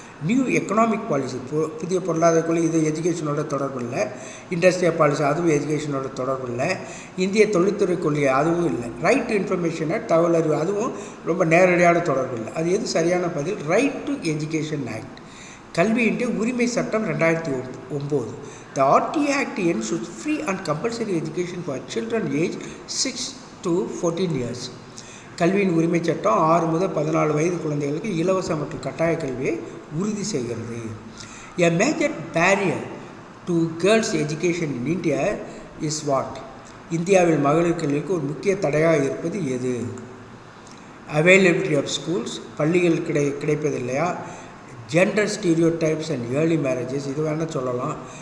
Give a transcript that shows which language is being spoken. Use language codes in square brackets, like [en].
[en] new economic policy, [ta] புதிய பொருளாதார கொள்கை, இது எஜுகேஷனோட தொடர்பு இல்லை. [en] industrial policy, [ta] அதுவும் எஜுகேஷனோட தொடர்பு இல்லை. இந்திய தொழில்துறை கொள்கை, அதுவும் இல்லை. [en] right to information act, [ta] தகவல் அறிவு, அதுவும் ரொம்ப நேரடியான தொடர்பு இல்லை. அது எது சரியான பதில்? [en] right to education act, [ta] கல்வியின் உரிமை சட்டம் 2009. [en] The RTA Act ensures free and compulsory education for children aged 6 to 14 years. [ta] கல்வியின் உரிமை சட்டம் 6 முதல் 14 வயது குழந்தைகளுக்கு இலவச மற்றும் கட்டாய கல்வியை உறுதி செய்கிறது. [en] A major barrier to girls' education in India is what? [ta] இந்தியாவில் மகளிர் கல்விக்கு ஒரு முக்கிய தடையாக இருப்பது எது? [en] Availability of schools, [ta] பள்ளிகள் கிடைப்பதில்லையா? [en] gender stereotypes and early marriages, [ta] இது வேணால் சொல்லலாம்.